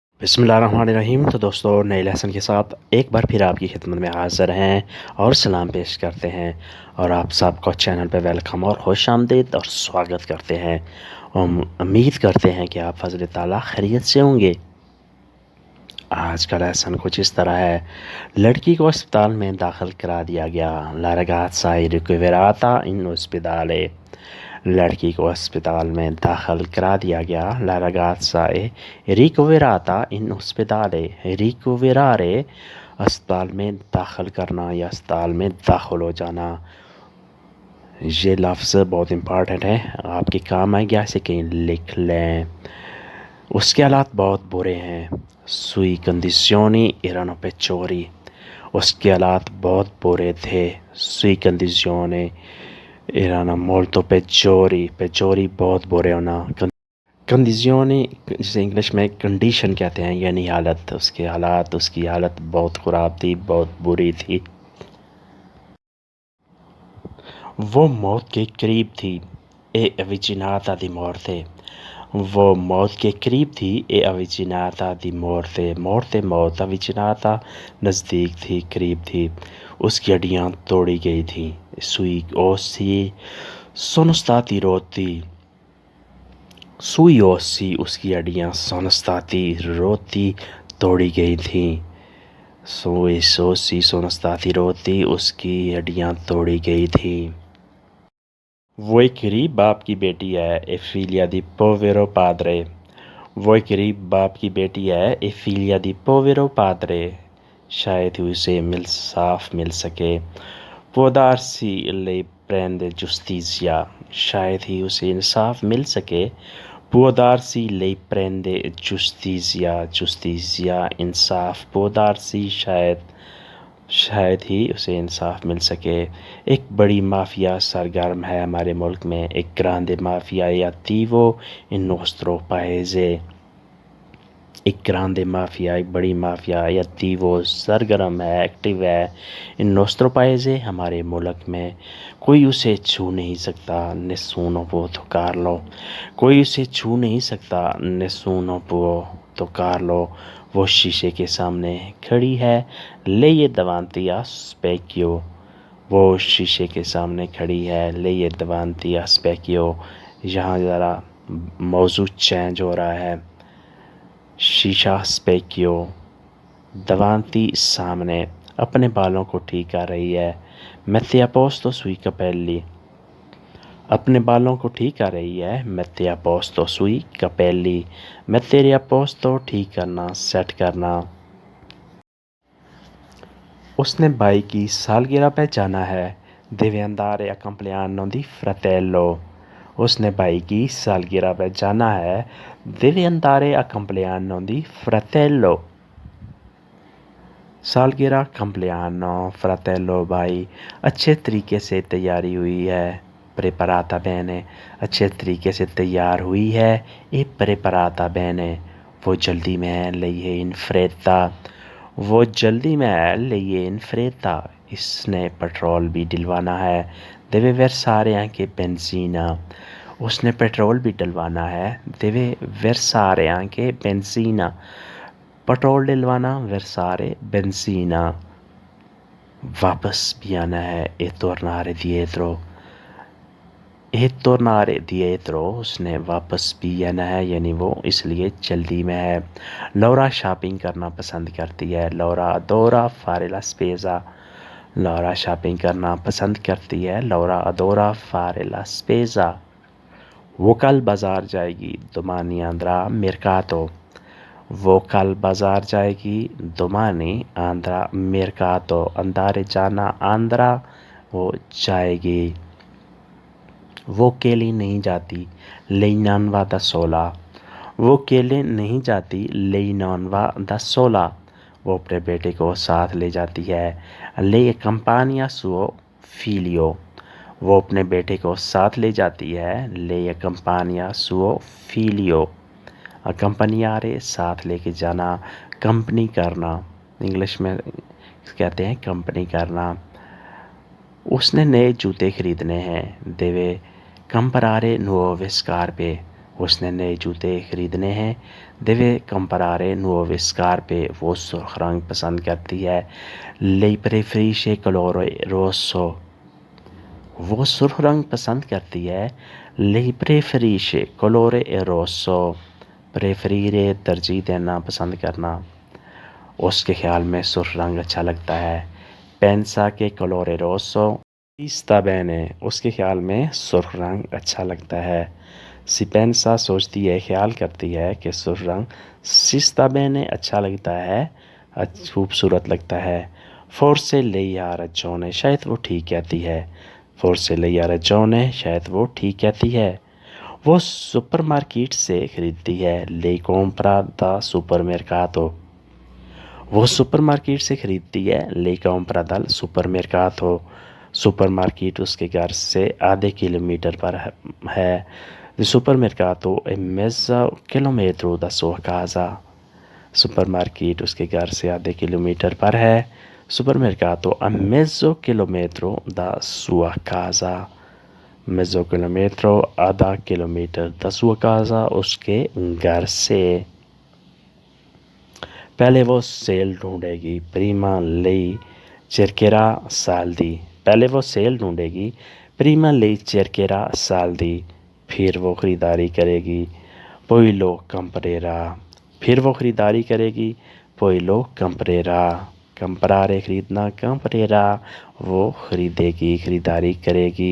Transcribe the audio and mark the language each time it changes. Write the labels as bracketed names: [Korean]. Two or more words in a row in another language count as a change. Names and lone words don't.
[Urdu] بسم اللہ الرحمن الرحیم۔ تو دوستوں، نئے لیسن کے ساتھ ایک بار پھر آپ کی خدمت میں حاضر ہیں اور سلام پیش کرتے ہیں اور آپ سب کو چینل پہ ویلکم اور خوش آمدید اور سواگت کرتے ہیں. ہم امید کرتے ہیں کہ آپ فضل تعالیٰ خیریت سے ہوں گے. آج کا لیسن کچھ اس طرح ہے. لڑکی کو اسپتال میں داخل کرا دیا گیا. [Italian] La ragazza è ricoverata in ospedale। [Urdu] لڑکی کو اسپتال میں داخل کرا دیا گیا. [Italian] La ragazza è ricoverata in ospedale। [Urdu] ریکوویرارے اسپتال میں داخل کرنا یا اسپتال میں داخل ہو جانا. یہ لفظ بہت امپورٹنٹ ہے، آپ کے کام آئے گا، اسے کہیں لکھ لیں. اس کے حالات بہت برے ہیں. [Italian] Sui condizioni erano peggiori। [Urdu] اس کے حالات بہت برے تھے. [Italian] Sui condizioni erano molto peggiori। [Urdu] peggiori بہت برے ہونا. کنڈیشنی جسے انگلش میں کنڈیشن کہتے ہیں، یعنی حالت. اس کے حالات، اس کی حالت بہت خراب تھی، بہت بری تھی. وہ موت کے قریب تھی. [Italian] è avvicinata di morte. [Urdu] وہ موت کے قریب تھی. [Italian] è avvicinata di morte. morte मौत, avvicinata [Urdu] نزدیک تھی، قریب تھی. اس کی ہڈیاں توڑی گئی تھی. [Italian] Sui ossi sono stati rotti। Sui ossi [Urdu] اس کی ہڈیاں [Italian] sono stati rotti [Urdu] توڑی گئی تھی. [Italian] Sui ossi sono stati rotti [Urdu] اس کی ہڈیاں توڑی گئی تھی. وہ ایک غریب باپ کی بیٹی ہے. [Italian] ए figlia di povero padre। [Urdu] وہ ایک غریب باپ کی بیٹی ہے. [Italian] ए figlia di povero padre। [Urdu] شاید ہی اسے انصاف مل سکے. [Italian] Può darsi lei prende giustizia। [Urdu] شاید ہی اسے انصاف مل سکے. [Italian] Può darsi lei prende giustizia। [Urdu] giustizia इंसाफ। [Italian] Può darsi [Urdu] شاید ہی اسے انصاف مل سکے. ایک بڑی مافیا سرگرم ہے ہمارے ملک میں. [Italian] एक grande mafia è attivo in nostro paese। एक grande mafia, [Urdu] ایک بڑی مافیا [Italian] è attivo [Urdu] سرگرم ہے، ایکٹو ہے. [Italian] in nostro paese [Urdu] ہمارے ملک میں۔ کوئی اسے چھو نہیں سکتا. [Italian] nessuno può toccarlo। [Urdu] کوئی اسے چھو نہیں سکتا. [Italian] nessuno può toccarlo। [Urdu] وہ شیشے کے سامنے کھڑی ہے. [Italian] lei è davanti a specchio। [Urdu] وہ شیشے کے سامنے کھڑی ہے. [Italian] lei è davanti a specchio। [Urdu] یہاں ذرا موضوع چینج ہو رہا ہے. शीशा specchio। davanti सामने। اپنے بالوں کو ٹھیک کر رہی ہے. [Italian] mette a posto sui capelli। [Urdu] اپنے بالوں کو ٹھیک کر رہی ہے. [Italian] mette a posto sui capelli। mettere a posto [Urdu] ٹھیک کرنا، سیٹ کرنا. اس نے بھائی کی سالگرہ پہ جانا ہے. [Italian] deve andare a compleanno di fratello। [Urdu] اس نے بھائی کی سالگرہ پہ جانا ہے. [Italian] deve andare a compleanno di fratello। सालगिरह, compleanno, fratello, [Urdu] भाई। اچھے طریقے سے تیاری ہوئی ہے. [Italian] preparata bene। [Urdu] اچھے طریقے سے تیار ہوئی ہے. [Italian] e preparata bene। [Urdu] وہ جلدی میں ہے. [Italian] lei è in fretta। [Urdu] وہ جلدی میں ہے. [Italian] lei è in fretta। [Urdu] اس نے پیٹرول بھی ڈلوانا ہے. [Italian] deve versare anche benzina। [Urdu] اس نے پیٹرول بھی ڈلوانا ہے. [Italian] deve versare anche benzina। [Urdu] پیٹرول ڈلوانا, [Italian] versare benzina। [Urdu] واپس بھی آنا ہے. [Italian] e tornare dietro। e tornare dietro [Urdu] اس نے واپس بھی آنا ہے، یعنی وہ اس لیے جلدی میں ہے. لورا شاپنگ کرنا پسند کرتی ہے. [Italian] लौरा adora fare la spesa। [Urdu] لورا شاپنگ کرنا پسند کرتی ہے. लौरा [Italian] adora fare la spesa। [Urdu] وہ کل بازار جائے گی. [Italian] domani andrà a mercato। [Urdu] وہ کل بازار جائے گی. [Italian] domani andrà a mercato। [Urdu] اندر جانا، آندھرا وہ جائے گی. وہ اکیلی نہیں جاتی. [Italian] lei non va da sola। [Urdu] وہ اکیلے نہیں جاتی. [Italian] lei non va da sola। [Urdu] وہ اپنے بیٹے کو ساتھ لے جاتی ہے. [Italian] lei accompagna suo figlio। [Urdu] وہ اپنے بیٹے کو ساتھ لے جاتی ہے. [Italian] lei accompagna suo figlio। [Urdu] accompagnare ساتھ لے کے جانا، کمپنی کرنا. انگلش میں کہتے ہیں کمپنی کرنا. اس نے نئے جوتے خریدنے ہیں. [Italian] deve comprare nuove scarpe। [Urdu] اس نے نئے جوتے خریدنے ہیں. [Italian] deve comprare nuove scarpe. [Urdu] وہ سرخ رنگ پسند کرتی ہے. [Italian] lei preferisce colore rosso. [Urdu] وہ سرخ رنگ پسند کرتی ہے. [Italian] lei preferisce colore rosso. [Urdu] preferire ترجیح دینا، پسند کرنا. اس کے خیال میں سرخ رنگ اچھا لگتا ہے. [Italian] pensa che colore rosso si sta bene. [Urdu] اس کے خیال میں سرخ رنگ اچھا لگتا ہے. [Italian] si pensa [Urdu] سوچتی ہے، خیال کرتی ہے کہ سرخ رنگ [Italian] si sta bene [Urdu] اچھا لگتا ہے، خوبصورت لگتا ہے. [Italian] forse lei ha ragione. [Urdu] شاید وہ ٹھیک کہتی ہے. [Italian] forse lei ha ragione. [Urdu] شاید وہ ٹھیک کہتی ہے. وہ سپر مارکیٹ سے خریدتی ہے. [Italian] lei compra da supermercato. [Urdu] وہ سپر مارکیٹ سے خریدتی ہے. [Italian] lei compra dal supermercato. [Urdu] سپر مارکیٹ اس کے گھر سے آدھے کلومیٹر پر ہے. [Italian] Il supermercato è mezzo chilometro da sua casa. [Urdu] سپر مارکیٹ اس کے گھر سے آدھے کلومیٹر پر ہے. [Italian] supermercato a mezzo chilometro da sua casa. mezzo chilometro [Urdu] آدھا کلومیٹر [Italian] da sua casa [Urdu] اس کے گھر سے. پہلے وہ سیل ڈھونڈے گی. [Italian] prima lei cercherà saldi. [Urdu] پہلے وہ سیل ڈھونڈے گی. [Italian] prima lei cercherà saldi. [Urdu] پھر وہ خریداری کرے گی. [Italian] poi lo comprerà. [Urdu] پھر وہ خریداری کرے گی. [Italian] poi lo comprerà. [Urdu] comprare خریدنا، comprerà وہ خریدے گی، خریداری کرے گی.